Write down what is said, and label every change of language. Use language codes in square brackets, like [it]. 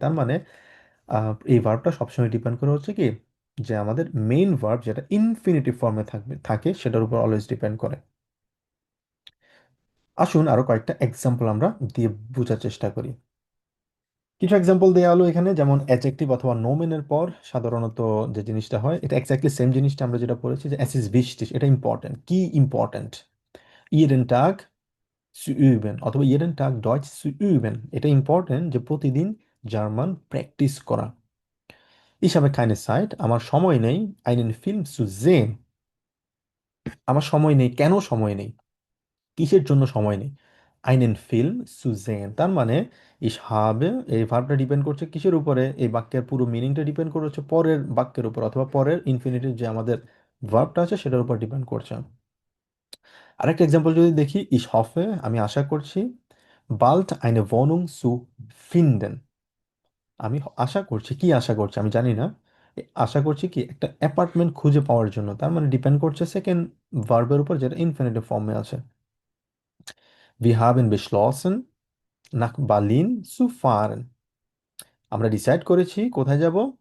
[bn] তার মানে এই ভার্বটা সবসময় ডিপেন্ড করে হচ্ছে কি, যে আমাদের মেইন ভার্ব যেটা ইনফিনিটিভ ফর্মে থাকে সেটার উপর অলওয়েজ ডিপেন্ড করে। আসুন আরো কয়েকটা এক্সাম্পল আমরা দিয়ে বোঝার চেষ্টা করি। কিছু এক্সাম্পল দেওয়া হলো এখানে, যেমন অ্যাডজেক্টিভ অথবা নোমেনের পর সাধারণত যে জিনিসটা হয়, এটা এক্স্যাক্টলি সেম জিনিসটা আমরা যেটা পড়েছি, যে এস ইস wichtig, এটা ইম্পর্টেন্ট। কি important? [de] jeden Tag zu üben [bn] অথবা [de] jeden Tag Deutsch zu üben, [bn] এটা ইম্পর্টেন্ট যে প্রতিদিন জার্মান প্র্যাকটিস করা। [de] Ich habe keine Zeit, [bn] আমার সময় নেই, [de] einen Film zu sehen, [bn] আমার সময় নেই। কেন সময় নেই? কিসের জন্য সময় নেই? [de] einen Film zu sehen, [bn] তার মানে [de] ich habe, [bn] এই ভার্বটা ডিপেন্ড করছে কিসের উপরে? এই বাক্যের পুরো মিনিংটা ডিপেন্ড করছে পরের বাক্যের উপর, অথবা পরের ইনফিনিটিভ যে আমাদের ভার্বটা আছে সেটার উপর ডিপেন্ড করছে। আরেকটা এক্সাম্পল যদি দেখি, [de] ich hoffe, [bn] আমি আশা করছি, [de] bald eine Wohnung zu finden, [bn] আমি আশা করছি, কি আশা করছি আমি জানি না, আশা করছি কি একটা অ্যাপার্টমেন্ট খুঁজে পাওয়ার জন্য, তার মানে ডিপেন্ড করছে সেকেন্ড ভার্বের উপর যেটা ইনফিনিটিভ ফর্মে আছে। [de] wir haben beschlossen nach Berlin zu fahren, [bn] আমরা ডিসাইড করেছি কোথায় যাব?